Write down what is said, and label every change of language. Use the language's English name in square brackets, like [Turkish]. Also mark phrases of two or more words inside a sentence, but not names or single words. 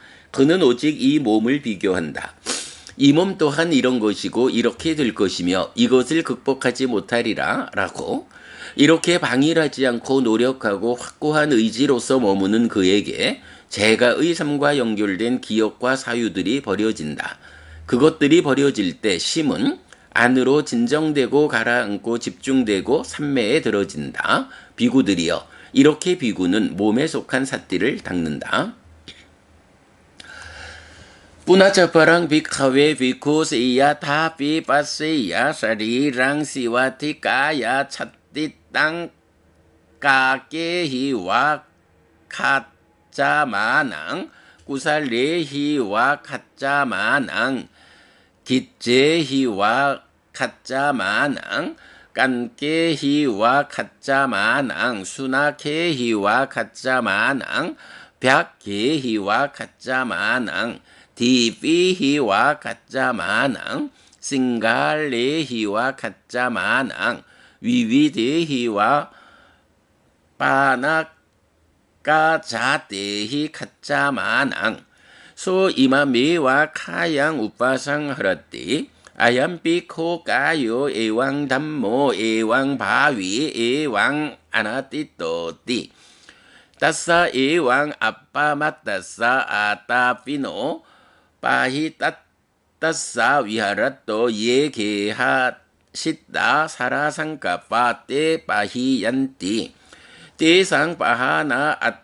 [Korean] 그는 오직 이 몸을 비교한다. 이 몸 또한 이런 것이고 이렇게 될 것이며 이것을 극복하지 못하리라 라고 이렇게 방일하지 않고 노력하고 확고한 의지로서 머무는 그에게 재가의 삶과 연결된 기억과 사유들이 버려진다. 그것들이 버려질 때 심은 안으로 진정되고 가라앉고 집중되고 삼매에 들어진다. 비구들이여 이렇게 비구는 몸에 속한 삿띠를 닦는다. [Pali] Punacaparang bhikkhawe bhikkhusiya thapi pasiya sarirang siwatikaya chattitang kakehi wa kaccamanang kusallehi wa kaccamanang giccehi와 kaccamanang kankehi wa kaccamanang sunakhehi wa kaccamanang byagghehi wa kaccamanang dipihi wa kaccamanang singalehi wa kaccamanang vividhehi wa panakajatehi kaccamanang So imamewa kayang upasangharati ayampi ko kayo ewang dhammo ewang bhavi ewang anatitoti tassa ewang appamattassa atapino pahitatassa viharatto yekeha siddha sarasangkappa te pahiyanti tesang pahana